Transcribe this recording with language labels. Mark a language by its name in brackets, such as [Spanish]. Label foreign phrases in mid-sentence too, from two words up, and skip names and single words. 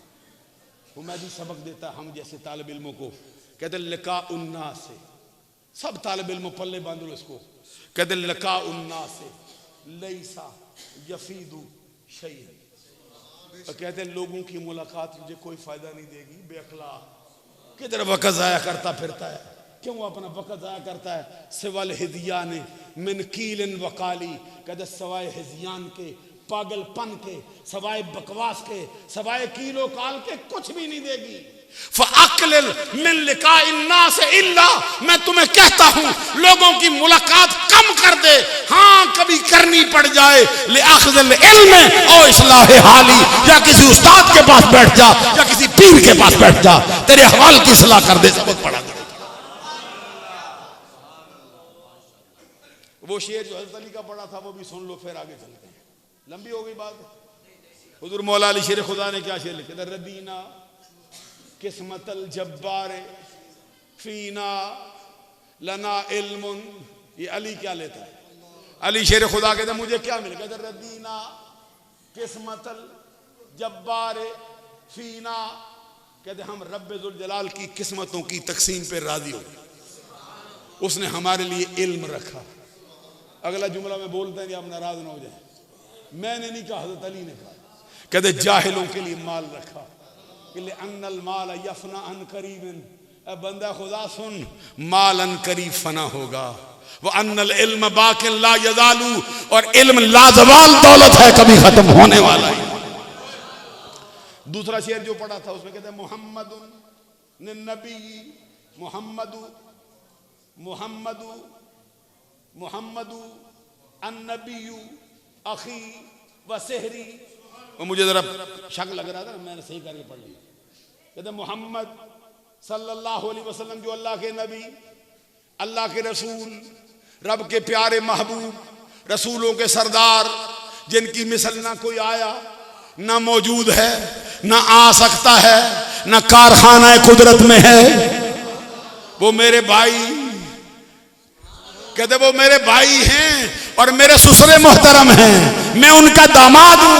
[Urdu] حمیدی سبق دیتا ہم جیسے طالب علموں کو، کہتے [Arabic] لقاء الناس, [Urdu] سب طالب علموں پلے باندھ لو اس کو، کہتے [Arabic] لقاء الناس ليس يفيد شيئا, [Urdu] کہتے لوگوں کی ملاقات تجھے کوئی فائدہ نہیں دے گی، بے عقلا کدھر وقت ضائع کرتا پھرتا ہے، کیوں اپنا وقت ضائع کرتا ہے. [Arabic] سوى الهذيان من قيل وقال, [Urdu] کہتے سوائے ہذیان کے، پاگل پن کے، سوائے بکواس کے، سوائے قیل و قال کے کچھ بھی نہیں دے گی. [Arabic] فأقلل من لقاء الناس إلا, [Urdu] میں تمہیں کہتا ہوں لوگوں کی ملاقات کم کر دے، ہاں کبھی کرنی پڑ جائے, [Arabic] لأخذ العلم أو إصلاح حالي, [Urdu] یا کسی استاد کے پاس بیٹھ جا یا کسی پیر کے پاس بیٹھ جا، تیرے احوال کی اصلاح کر دے، سبق پڑھا دے. وہ شعر جو حضرت علی کا پڑھا تھا وہ بھی سن لو، پھر آگے چلتے ہیں، لمبی ہو گئی بات. حضور مولا علی شیر خدا نے کیا شعر لکھے تھے, [Arabic] رضينا قسمة الجبار فينا لنا علم, [Urdu] یہ علی کیا لیتا ہے، علی شیر خدا کہتا مجھے کیا ملا، کہتا [Arabic] رضينا قسمة الجبار فينا, [Urdu] کہتے ہم رب ذوالجلال کی قسمتوں کی تقسیم پہ راضی ہو، اس نے ہمارے لیے علم رکھا. اگلا جملہ میں بولتے ہیں کہ آپ ناراض نہ ہو جائیں، میں نے نہیں کہا، حضرت علی نے کہا، کہتے جاہلوں کے لیے مال رکھا, [Arabic] أن المال يفنى عن قريب, [Urdu] بندۂ خدا سن، مال عنقریب فنا ہوگا، و [Arabic] إن العلم باق لا يزال, [Urdu] اور علم لازوال دولت ہے، کبھی ختم ہونے والا ہے. دوسرا شعر جو پڑھا تھا اس میں کہتے ہیں [Arabic] محمد النبي, محمد محمد محمد النبي أخي وصهري, [Urdu] اور مجھے ذرا شک لگ رہا تھا نا، میں نے صحیح کر کے پڑھ لیا. کہتے محمد [Arabic] صلى الله عليه وسلم [Urdu] جو اللہ کے نبی، اللہ کے رسول، رب کے پیارے محبوب، رسولوں کے سردار، جن کی مثل نہ کوئی آیا، نہ موجود ہے، نہ آ سکتا ہے، نہ کارخانۂ قدرت میں ہے، وہ میرے بھائی، کہتے وہ میرے بھائی ہیں اور میرے سسر محترم ہیں، میں ان کا داماد ہوں.